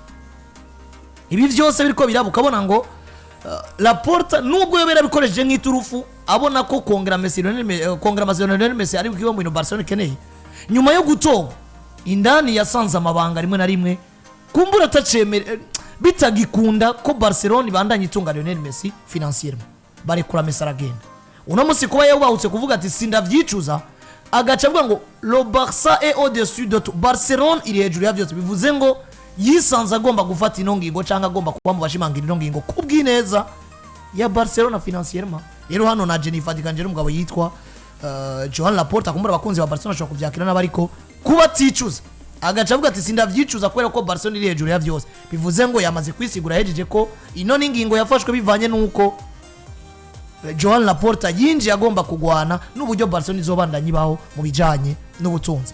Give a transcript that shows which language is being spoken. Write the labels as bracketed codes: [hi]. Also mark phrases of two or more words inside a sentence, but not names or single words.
[rn] Ibi vyose biriko biraba ukabona ngo Laporta nubwo yobera bikoresheje nk'iturufu abona ko kongera amasezerano Lionel Messi ari bwiwe mu Barcelona ikeneye nyuma yo gutoga indani yasanze amabanga rimwe na rimwe kumbura atacemere bitagikunda ko Barcelona ibandanye itunga Lionel Messi financièrement barekura Messi aragenda. Uno munsi kuba yabahutse kuvuga ati sindavyicuza agaca avuga ngo [fr] le Barça est au-dessus de tout, [rn] Barcelona iri hejuru ya byose, bivuze ngo yisanze agomba gufata inongingo cyangwa agomba kuba mu bashimangira inongingo kubw'ineza ya Barcelona financièrement. Rero hano na Jennifer Dikanje umugabo yitwa Joan Laporta kumbura abakunzi ba Barcelona ashobora kuvyakira n'abariko kuba ticuza agaca avuga ati sindavyicuza kubera ko Barcelona iri hejuru ya byose, bivuze ngo yamaze kwisigura hejeje ko ino ningingo yafashwe bivanye nuko Joan Laporta yinjiye agomba kugwana n'uburyo Barcelona izobandanye baho mu bijanye n'ubutunzi.